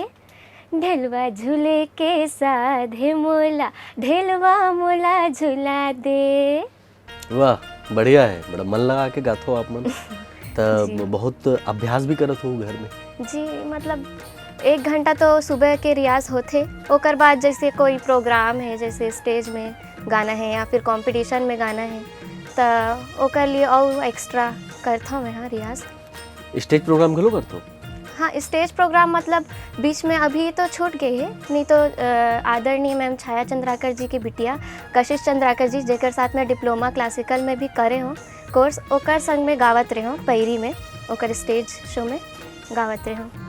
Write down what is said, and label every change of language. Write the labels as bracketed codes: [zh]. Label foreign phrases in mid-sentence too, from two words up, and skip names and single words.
[hne] ढेलवा झूले के साधे मोला, ढेलवा मोला झूला दे। वाह बढ़िया है, बड़ा मन लगा के गाथो आप मन। जी। तब बहुत अभ्यास भी करत हो घर में। जी मतलब 1 घंटा तो सुबह के रियाज होथे, ओकर बाद जैसे कोई प्रोग्राम है, जैसे स्टेज में गाना है या फिर कंपटीशन में गाना है, तो ओकर लिए और एक्स्ट्रा करता मैं। हाँ रियाज। [en] stage program [hne] घलो करतो? हाँ [en] stage program [hne] मतलब बीच में अभी तो छूट गई है, नहीं तो आदरणीय मैम छाया चंद्राकर जी की बिटिया कशिश चंद्राकर जी, जेकर साथ में [en] diploma classical [hne] में भी करे हों कोर्स, ओकर संग में गावत रहे हों पैरी में, ओकर [en] stage show [hne] में गावत रहे हों।